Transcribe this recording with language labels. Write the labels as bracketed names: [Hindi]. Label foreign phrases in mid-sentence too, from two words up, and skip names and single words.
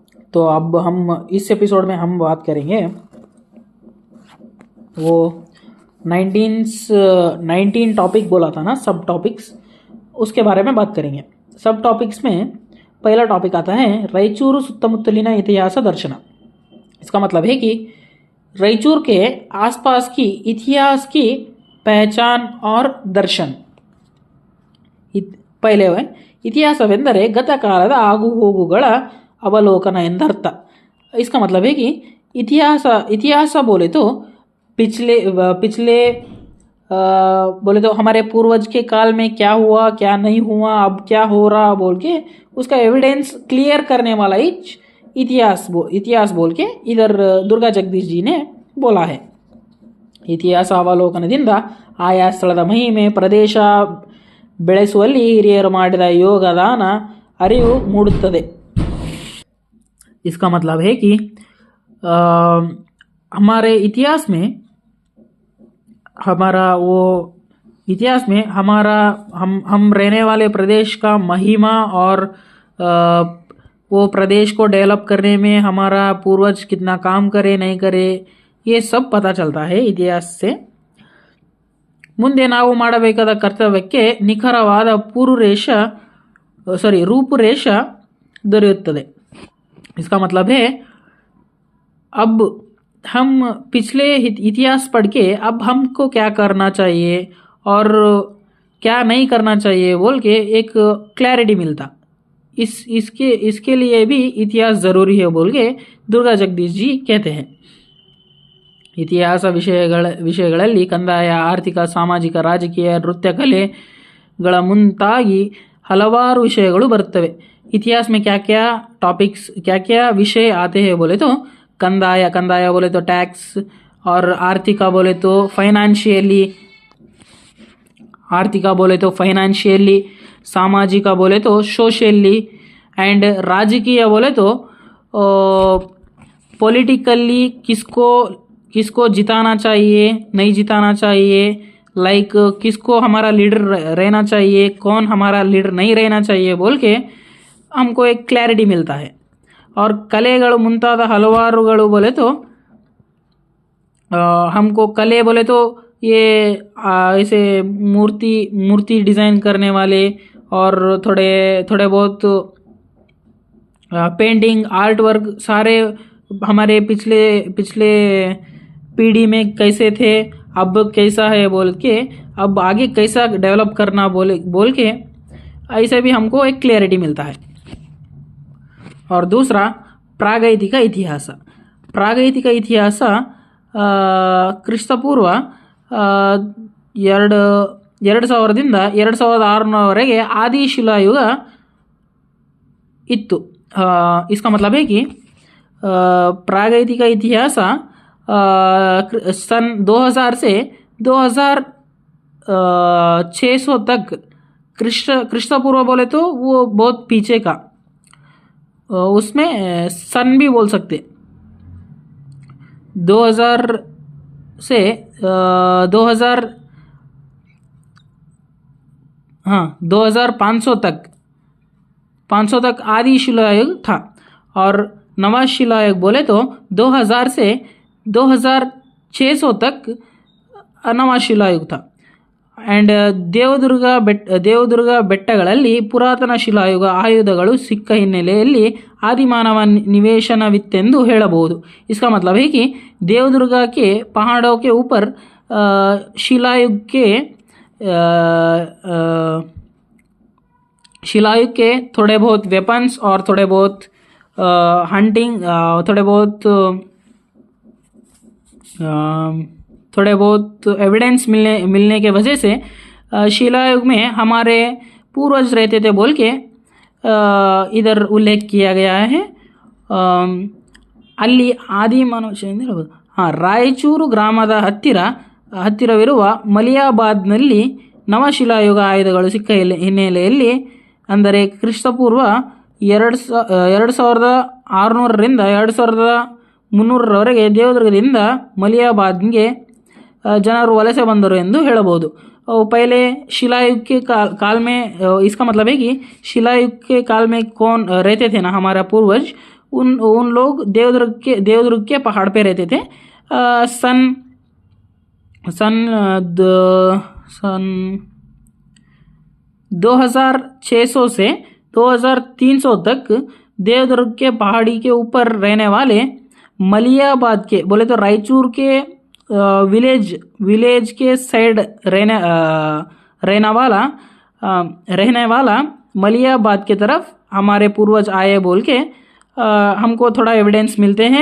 [Hindi] तो अब हम इस एपिसोड में हम बात करेंगे वो 19 टॉपिक बोला था ना, सब टॉपिक्स, उसके बारे में बात करेंगे। सब टॉपिक्स में पहला टॉपिक आता है [Kannada] ರಾಯಚೂರು ಸುತ್ತಮುತ್ತಲಿನ ಇತಿಹಾಸ ದರ್ಶನ। [Hindi] इसका मतलब है कि रायचूर के आसपास की इतिहास की पहचान और दर्शन। [Kannada] पहले ಇತಿಹಾಸವೆಂದರೆ ಗತಕಾಲದ ಆಗುಹೋಗುಗಳ ಅವಲೋಕನ ಎಂದರ್ಥ। [Hindi] इसका मतलब है कि इतिहास बोले तो पिछले बोले तो हमारे पूर्वज के काल में क्या हुआ क्या नहीं हुआ, अब क्या हो रहा बोल के उसका [English] evidence clear [Hindi] करने वाला ही इतिहास बोल के इधर दुर्गा जगदीश जी ने बोला है। [Kannada] ಇತಿಹಾಸ ಅವಲೋಕನದಿಂದ ಆಯಾ ಸ್ಥಳದ ಮಹಿಮೆ, ಪ್ರದೇಶ ಬೆಳೆಸುವಲ್ಲಿ ಹಿರಿಯರು ಮಾಡಿದ ಯೋಗದಾನ ಅರಿವು ಮೂಡುತ್ತದೆ। [Hindi] इसका मतलब है कि हमारे इतिहास में हम रहने वाले प्रदेश का महिमा और वो प्रदेश को डेवलप करने में हमारा पूर्वज कितना काम करे नहीं करे, ये सब पता चलता है इतिहास से। [Kannada] ಮುಂದೆ ನಾವು ಮಾಡಬೇಕಾದ ಕರ್ತವ್ಯಕ್ಕೆ ನಿಖರವಾದ ರೂಪುರೇಷ ದೊರೆಯುತ್ತದೆ। [Hindi] इसका मतलब है अब हम पिछले इतिहास पढ़ के अब हमको क्या करना चाहिए और क्या नहीं करना चाहिए बोल के एक क्लैरिटी मिलता। इसके लिए भी इतिहास ज़रूरी है बोल के दुर्गा जगदीश जी कहते हैं। [Kannada] ಇತಿಹಾಸ ವಿಷಯಗಳಲ್ಲಿ ಕಂದಾಯ, ಆರ್ಥಿಕ, ಸಾಮಾಜಿಕ, ರಾಜಕೀಯ, ನೃತ್ಯ ಕಲೆಗಳ ಮುಂತಾಗಿ ಹಲವಾರು ವಿಷಯಗಳು ಬರುತ್ತವೆ। [Hindi] इतिहास में क्या क्या विषय आते हैं बोले तो कंदाय बोले तो टैक्स, और आर्थिका बोले तो फाइनेंशियली, सामाजिका बोले तो सोशली, एंड राजकीय बोले तो पॉलिटिकली किसको जिताना चाहिए नहीं जिताना चाहिए, लाइक किसको हमारा लीडर रहना चाहिए, कौन हमारा लीडर नहीं रहना चाहिए बोल के हमको एक क्लैरिटी मिलता है। और [Kannada] ಕಲೆಗಳು ಮುಂತಾದ ಹಲವಾರುಗಳು [Hindi] बोले तो हमको कले बोले तो ये ऐसे मूर्ति डिज़ाइन करने वाले और थोड़े बहुत [English] painting, art work [Hindi] सारे हमारे पिछले पीढ़ी में कैसे थे, अब कैसा है बोल के, अब आगे कैसा डेवलप करना बोल के ऐसे भी हमको एक क्लैरिटी मिलता है। और दूसरा प्रागैतिक इतिहास [Kannada] ಕ್ರಿಸ್ತಪೂರ್ವ 2000ರಿಂದ 2600ವರೆಗೆ ಆದಿಶಿಲಾಯುಗ ಇತ್ತು। [Hindi] इसका मतलब है कि प्रागैतिक इतिहास सन 2000 से 2600 तक क्रिस्त पूर्व बोले तो वो बहुत पीछे का, उसमें सन भी बोल सकते। 2000 से 2500 तक आदि शिलायुग था, और नवा शिलायुग बोले तो 2000 से 2600 तक नवा शिलायुग था। [Kannada] एंड ದೇವದುರ್ಗ ಬೆಟ್ಟಗಳಲ್ಲಿ ಪುರಾತನ ಶಿಲಾಯುಗ ಆಯುಧಗಳು ಸಿಕ್ಕ ಹಿನ್ನೆಲೆಯಲ್ಲಿ ಆದಿಮಾನವ ನಿವೇಶನವಿತ್ತೆಂದು ಹೇಳಬಹುದು। [Hindi] इसका मतलब है कि देवदुर्गा के पहाड़ों के ऊपर शिलायुग के थोड़े बहुत वेपन्स और थोड़े बहुत हंटिंग, थोड़े बहुत एविडेंस मिलने के वजह से शिलायुग में हमारे पूर्वज रहते थे बोल के इधर उल्लेख किया गया है। [Kannada] ಅಲ್ಲಿ ಆದಿ ಮನುಷ್ಯ ಎಂದು ಹೇಳ್ಬೋದು। ರಾಯಚೂರು ಗ್ರಾಮದ ಹತ್ತಿರವಿರುವ ಮಲಿಯಾಬಾದ್ನಲ್ಲಿ ನವಶಿಲಾಯುಗ ಆಯುಧಗಳು ಸಿಕ್ಕ ಹಿನ್ನೆಲೆಯಲ್ಲಿ, ಅಂದರೆ ಕ್ರಿಸ್ತಪೂರ್ವ 2600ರಿಂದ 2300ರವರೆಗೆ ದೇವದುರ್ಗದಿಂದ ಮಲಿಯಾಬಾದ್ಗೆ ಜನರು ವಲಸೆ ಬಂದರು ಎಂದು ಹೇಳಬಹುದು। [Hindi] पहले शिलायुग के काल में, इसका मतलब है कि शिलायुग के काल में कौन रहते थे ना हमारा पूर्वज, उन लोग देवदुर्ग के पहाड़ पे रहते थे। सन सन सन 2600 से 2300 तक देवदुर्ग के पहाड़ी के ऊपर रहने वाले मलियाबाद के, बोले तो रायचूर के विलेज के साइड रहने वाला मलियाबाद के तरफ हमारे पूर्वज आए बोल के हमको थोड़ा एविडेंस मिलते हैं।